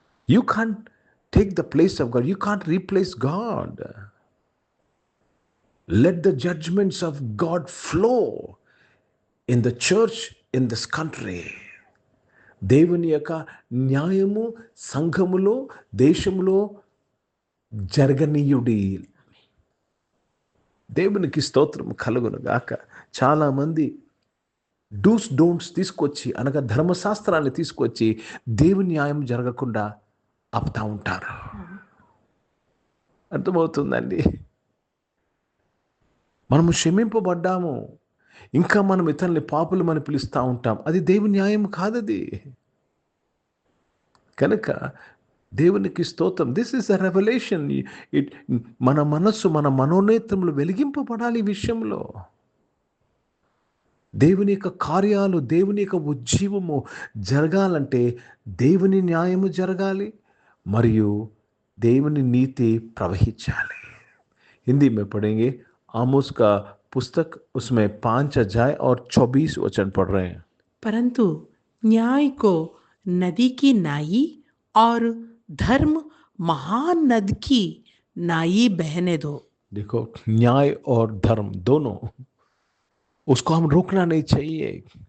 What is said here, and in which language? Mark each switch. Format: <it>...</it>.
<en>You can't take the place of God. You can't replace God. Let the judgments of God flow in the church, in this country.</en> <te>దేవుని యొక్క న్యాయము సంఘములో, దేశములో జరగనీయుడి. దేవునికి స్తోత్రం కలుగునుగాక. చాలామంది డూస్ డోంట్స్ తీసుకొచ్చి, అనగా ధర్మశాస్త్రాన్ని తీసుకొచ్చి దేవుని న్యాయం జరగకుండా ఆపుతా ఉంటారు. అర్థమవుతుందండి? మనము క్షమింపబడ్డాము, ఇంకా మనం ఇతరుల్ని పాపులమని పిలుస్తూ ఉంటాం. అది దేవుని న్యాయం కాదది. కనుక దేవునికి స్తోత్రం.</te> <en>This is a revolution.</en> <te>మన మనస్సు, మన మనోనేత్రములు వెలిగింపబడాలి ఈ విషయంలో. దేవుని యొక్క కార్యాలు, దేవుని యొక్క ఉజ్జీవము జరగాలంటే దేవుని న్యాయము జరగాలి, మరియు దేవుని నీతి ప్రవహించాలి.</te> <hi>हिंदी में पढ़ेंगे। आमोस का पुस्तक, उसमें 5 अध्याय और 24 वचन पढ़ रहे हैं। परंतु न्याय को नदी की नाई और धर्म महान नद की नाई बहने दो। देखो, न्याय और धर्म दोनों, उसको हम रोकना नहीं चाहिए।</hi>